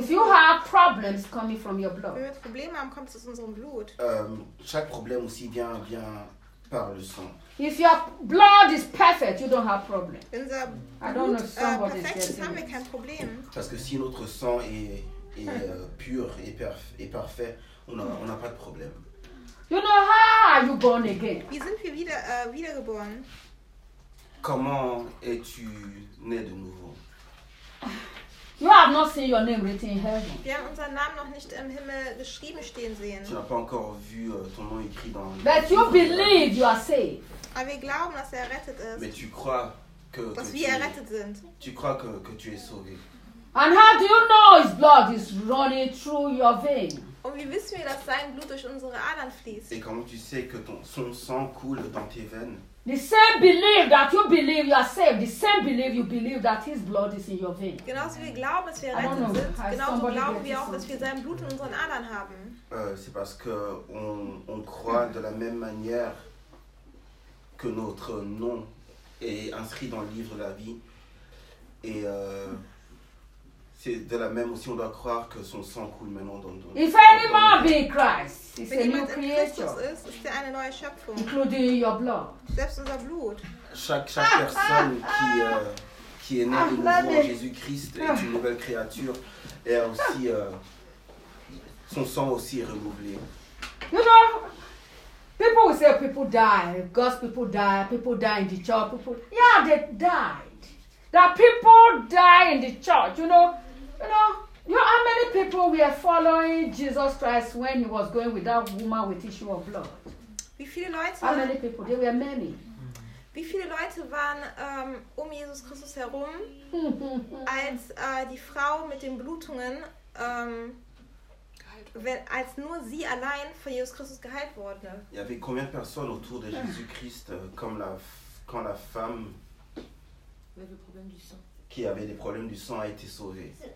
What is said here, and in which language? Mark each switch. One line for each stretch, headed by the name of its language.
English: If you have problems coming from your blood.
German: Wenn wir Probleme haben, kommt es aus unserem Blut.
French: Chaque problème aussi vient par le sang.
English: If your blood is perfect, you don't have problem.
German: Wenn unser Blut perfekt ist, haben wir kein Problem.
French: Parce que si notre sang est pur et parfait, on a pas de problème.
English: You know how are you born again?
German: Wie sind wir wiedergeboren?
French: Comment es-tu né de nouveau?
English: You have not seen your name written in heaven.
German: Wir haben unseren Namen noch nicht im Himmel geschrieben stehen sehen.
French: Tu n'as pas encore vu ton nom écrit dans.
English: But you believe you are saved.
German: Aber wir glauben, dass errettet ist.
French: Mais tu crois que.
German: Dass wir errettet sind.
French: Tu crois que tu es sauvé.
English: And how do you know his blood is running through your vein?
German: Und wie wissen wir, dass sein Blut durch unsere Adern fließt?
French: Et comment tu sais que son sang coule dans tes veines?
English: The same belief that you believe you are saved, the same belief you believe that his blood is in your vein.
German: Genauso wie wir glauben, dass wir errettet sind, genauso glauben wir auch, dass wir sein Blut in unseren Adern haben.
French: C'est parce que on croit de la même manière que notre nom est inscrit dans le livre de la vie. Et c'est de la même aussi, on doit croire que son sang coule maintenant dans nos veines.
English: If any man be in Christ, he's a new creature.
German: Eine neue Schöpfung.
English: Including your blood.
German: Selbst unser Blut.
French: Chaque personne qui est née de nouveau en Jésus-Christ est une nouvelle créature. Et aussi, son sang aussi est renouvelé.
English: You know, people will say people die, God's people die in the church. Yeah, they died. That people die in the church, you know, how many people were following Jesus Christ when he was going with that woman with issue of blood?
German: Wie viele Leute?
English: How many people? There were many.
German: Wie viele Leute waren Jesus Christus herum, als die Frau mit den Blutungen, als nur sie allein von Jesus Christus geheilt wurde?
French: Il y avait combien de personnes autour de Jésus Christ, comme quand la femme qui avait des problèmes du sang a été sauvée?